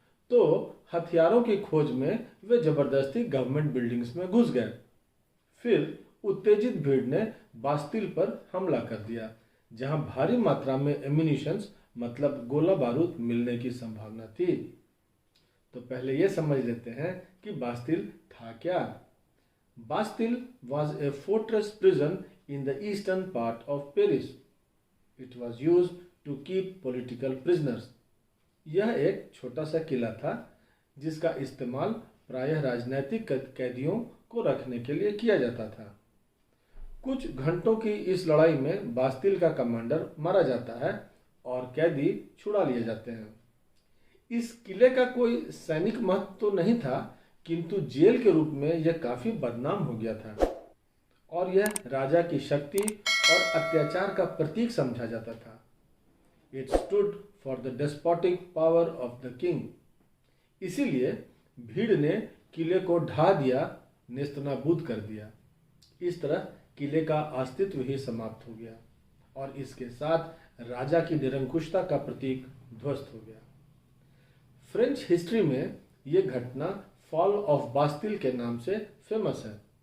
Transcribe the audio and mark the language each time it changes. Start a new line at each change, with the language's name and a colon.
Hindi: तो हथियारों की खोज में वे जबरदस्ती गवर्नमेंट बिल्डिंग्स में घुस गए। फिर उत्तेजित भीड़ ने बास्तिल पर हमला कर दिया जहां भारी मात्रा में एम्यूनिशंस मतलब गोला बारूद मिलने की संभावना थी। तो पहले यह समझ लेते हैं कि बास्तिल था क्या।
English: Bastille was a fortress prison in the eastern part of Paris. It was used to keep political prisoners.
Hindi: यह एक छोटा सा किला था जिसका इस्तेमाल प्रायः राजनीतिक कैदियों को रखने के लिए किया जाता था। कुछ घंटों की इस लड़ाई में बास्तिल का कमांडर मारा जाता है और कैदी छुड़ा लिए जाते हैं। इस किले का कोई सैनिक महत्व तो नहीं था किंतु जेल के रूप में यह काफी बदनाम हो गया था और यह राजा की शक्ति और अत्याचार का प्रतीक समझा जाता था।
English: It stood for the despotic power of the king.
Hindi: इसीलिए भीड़ ने किले को ढा दिया, नेस्तनाबूद कर दिया। इस तरह किले का अस्तित्व ही समाप्त हो गया और इसके साथ राजा की निरंकुशता का प्रतीक ध्वस्त हो गया। फ्रेंच हिस्ट्री में यह घटना फॉल ऑफ बास्तिल के नाम से फेमस है।